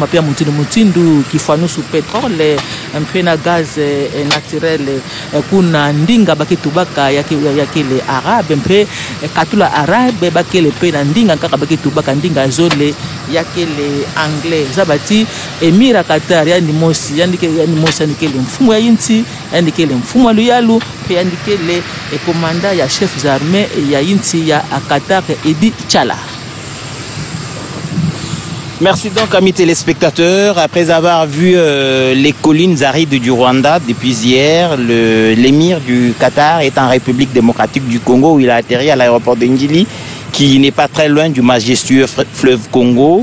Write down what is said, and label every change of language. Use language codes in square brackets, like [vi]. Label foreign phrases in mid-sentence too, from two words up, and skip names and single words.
[ktu] pia mutindu kifanusu petrole mpe na [fr] gaz naturel [ktu] kuna ndinga baketubaka yakele arabe mpe katula arabe bakele pe na ndinga kaka baketubaka ndinga zole yakele anglais zabati Emira Qatar yani mosi yandikele mfumu ya inti yandikele mfumu wa luyalu pe yandikele komanda ya [fr] chef d'armée [ktu] ya inti ya Qatar Edi Chala. [fr] Merci donc, amis téléspectateurs. Après avoir vu les collines arides du Rwanda depuis hier, l'émir du Qatar est en République démocratique du Congo où il a atterri à l'aéroport de Ngili, qui n'est pas très loin du majestueux fleuve Congo.